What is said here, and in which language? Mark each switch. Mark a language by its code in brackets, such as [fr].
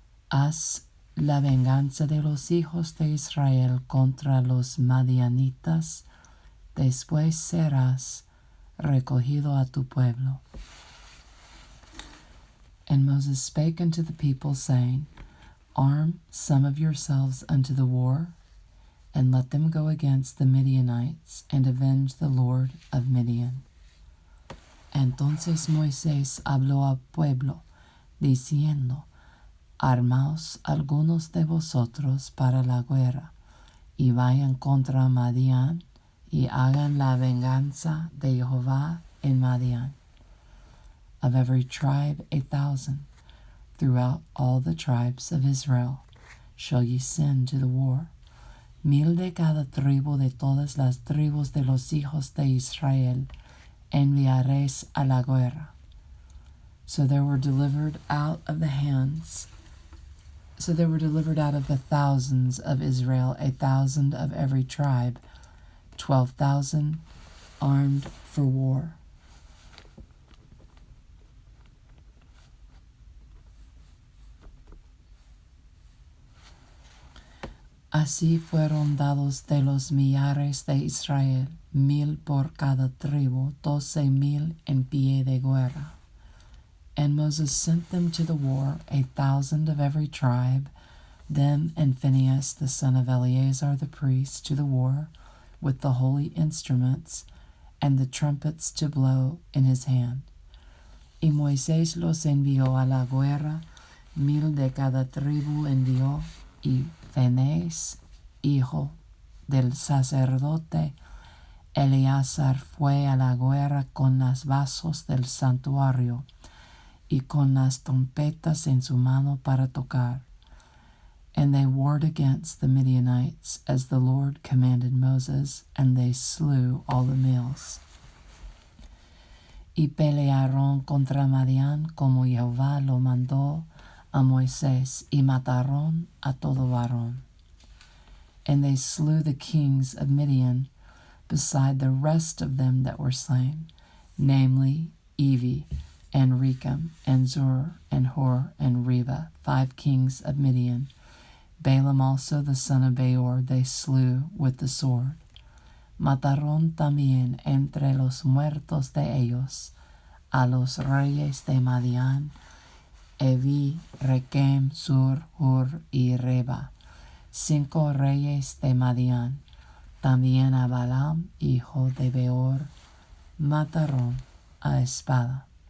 [es] Haz la venganza de los hijos de Israel contra los madianitas, después serás recogido a tu pueblo. [en] And Moses spake unto the people, saying, Arm some of yourselves unto the war, and let them go against the Midianites, and avenge the Lord of Midian. [es] Entonces Moisés habló al pueblo, diciendo, Armaos algunos de vosotros para la guerra, y vayan contra Madián, y hagan la venganza de Jehová en Madián. [en] Of every tribe 1,000, throughout all the tribes of Israel, shall ye send to the war. [es] 1,000 de cada tribu de todas las tribus de los hijos de Israel enviaréis a la guerra. [en] So there were delivered out of the thousands of Israel 1,000 of every tribe, 12,000 armed for war. [es] Así fueron dados de los millares de Israel, 1,000 por cada tribu, 12,000 en pie de guerra. [en] And Moses sent them to the war, 1,000 of every tribe, them and Phinehas the son of Eleazar the priest to the war, with the holy instruments, and the trumpets to blow in his hand. [es] Y Moisés los envió a la guerra, 1,000 de cada tribu envió, y Phinehas, hijo del sacerdote Eleazar, fue a la guerra con los vasos del santuario y con las trompetas en su mano para tocar. [en] And they warred against the Midianites, as the Lord commanded Moses, and they slew all the males. [es] Y pelearon contra Madián como Jehová lo mandó a Moisés, y mataron a todo varón. [en] And they slew the kings of Midian, beside the rest of them that were slain, namely Evi, and Rechem, and Zur, and Hor, and Reba, 5 kings of Midian. Balaam also the son of Beor they slew with the sword. [es] Mataron también entre los muertos de ellos a los reyes de Madián, Evi, Rechem, Sur, Hur y Reba, 5 reyes de Madián. También a Balaam, hijo de Beor, mataron a espada.